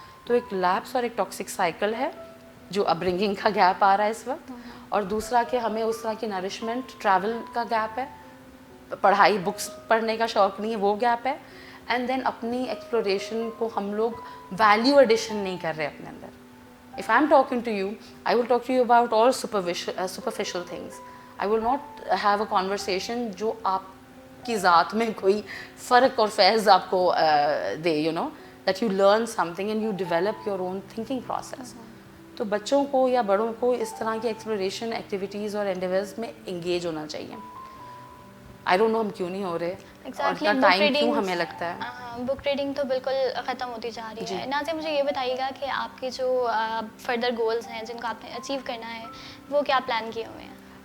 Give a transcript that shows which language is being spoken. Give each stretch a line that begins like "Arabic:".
Urdu: تو ایک لیپس اور ایک ٹاکسک سائیکل ہے جو اپبرنگنگ کا گیپ آ رہا ہے اس وقت, اور دوسرا کہ ہمیں اس طرح کی نرشمنٹ, ٹریول کا گیپ ہے, پڑھائی بکس پڑھنے کا شوق نہیں ہے وہ گیپ ہے, اینڈ دین اپنی ایکسپلوریشن کو ہم لوگ ویلیو ایڈیشن نہیں کر رہے اپنے اندر.
English: If I'm talking to you, I will talk to you about all superficial things. I will not have a conversation
Urdu: جو آپ کی ذات میں کوئی فرق اور فیض آپ کو دے,
English: that you learn something and you develop your own thinking process.
Urdu: تو بچوں کو یا بڑوں کو اس طرح کی ایکسپلوریشن ایکٹیویٹیز اور انڈیویز میں انگیج ہونا چاہیے.
English: I don't know
Urdu: ہم کیوں نہیں ہو رہے, اور اتنا ٹائم کیوں ہمیں لگتا ہے. بک ریڈنگ تو بالکل ختم ہوتی جا رہی ہے. نازیہ مجھے یہ بتائیے گا کہ آپ کے جو فردر گولز ہیں جن کو آپ نے اچیو کرنا ہے وہ کیا پلان کیے ہوئے ہیں؟